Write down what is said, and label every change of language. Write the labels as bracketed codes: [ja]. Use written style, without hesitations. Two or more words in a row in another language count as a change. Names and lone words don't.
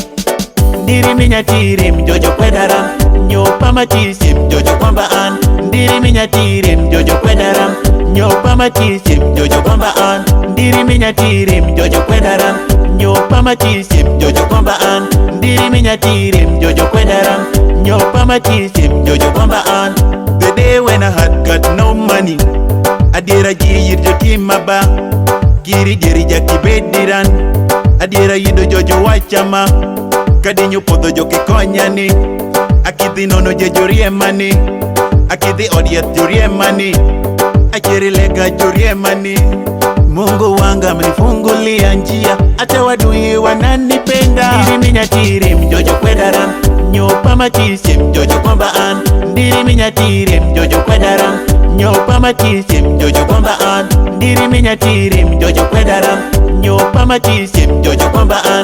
[luo] Ndiri minya tirim jojo kwedaram nyopa matisim jojo kwamba an. Ndiri minya tirim jojo kwedaram nyopa matisim jojo kwamba an. Ndiri minya tirim jojo kwedaram nyopa matisim jojo kwamba an. Ndiri minya tirim jojo kwedaram nyopa matisim jojo kwamba an. [en] The day when I had got no money [luo] Adira giyir jotima ba Giri giri jaki bediran Adira yido jojo wachama Kadinyo podho joki konyani Akidhi nono je joriemani Akidhi odieth joriemani Achiri lega joriemani [sw] Mungu wanga mnifungulia njia Ata wadui wananipenda. [luo] Ndiri minya tirim jojo kwedaram nyopa matisim jojo kwamba an. Ndiri minya tirim jojo kwedaram nyopa matisim jojo kwamba an. Ndiri minya tirim jojo kwedaram nyopa matisim jojo kwamba an.